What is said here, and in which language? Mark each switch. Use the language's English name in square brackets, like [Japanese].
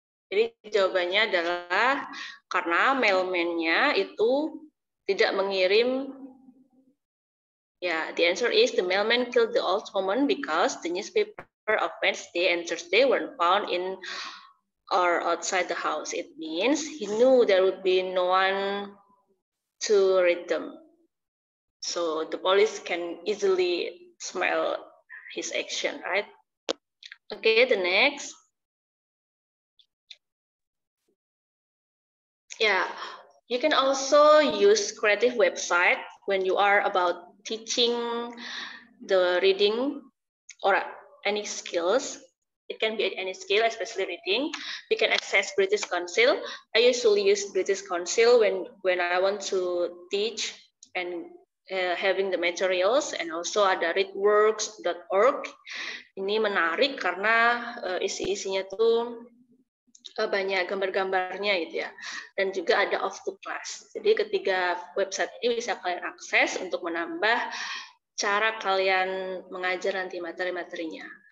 [Indonesian] Jadi jawabannya adalah karena mailman-nya itu tidak mengirim. [English] The answer is the mailman killed the old woman because the newspaper of Wednesday and Thursday weren't found in or outside the house. It means he knew there would be no one to read them. So the police can easily smell his action, right? Okay, the next. You can also use creative website when you are about teaching the reading or any skills. It can be any skill, especially reading. You can access British Council. I usually use British Council when I want to teach and having the materials, and also ada readworks.org. [Indonesian] Ini menarik karena isi-isinya tuh banyak gambar-gambarnya gitu ya, dan juga ada off to class. Jadi ketiga website ini bisa kalian akses untuk menambah cara kalian mengajar nanti materi-materinya.